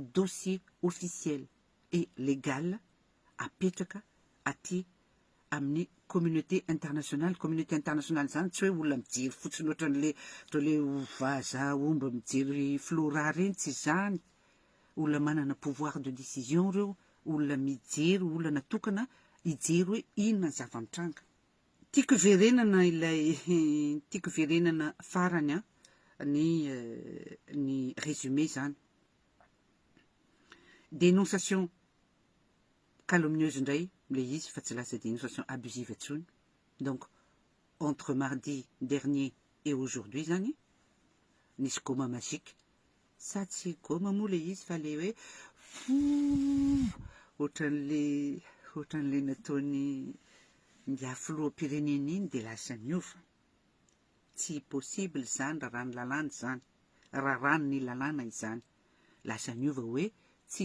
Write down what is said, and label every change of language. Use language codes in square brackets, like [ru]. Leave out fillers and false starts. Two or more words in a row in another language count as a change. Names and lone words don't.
[fr] dossier officiel et légal [mg] apetraka aty amin'ny communauté internationale zany tsy hoe olona mijery fotsiny ohatran'le vaza omba mijery flora reny tsy zany olona manana [fr] pouvoir de décision [mg] reo olona mijery olona natokana hijery hoe inona ny zava-mitranga tiako verenana farany ny résumé zany [fr] dénonciation calomnieuse [mg] ndray le izy fa tsy lasa [fr] dénonciation abusive [mg] intsony [fr] donc entre mardi dernier et aujourd'hui [mg] zany nisy goma magique sa tsy goma moa le izy fa le hoe ohatran'le nataony ndiafoloam-pirenena iny de lasa niova tsy possible zany raha rany lalàna zany raha ranony lalàna izany lasa niova hoe tsy